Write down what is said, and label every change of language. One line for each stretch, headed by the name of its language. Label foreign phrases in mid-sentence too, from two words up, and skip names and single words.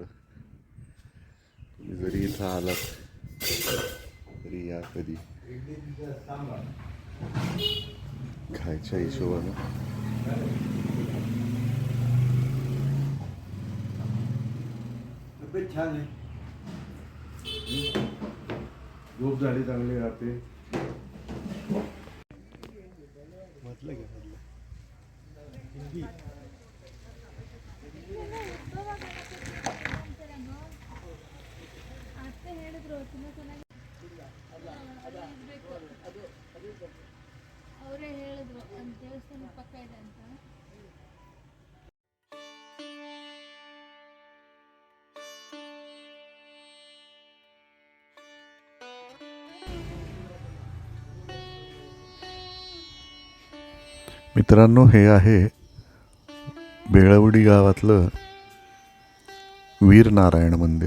Marathi: तुम्ही जरी इथं आलात तरी या कधी खायच्या हिशोबानं. छान आहे, झोप झाली चांगली राहते. म्हटलं घे
Kannada: ಅವರೇ ಹೇಳಿದ್ರು ಒಂದು ದೇವಸ್ಥಾನ ಪಕ್ಕ ಇದೆ ಅಂತ.
Marathi: मित्रांनो, हे आहे बेळवडी गावातलं वीरनारायण मंदिर.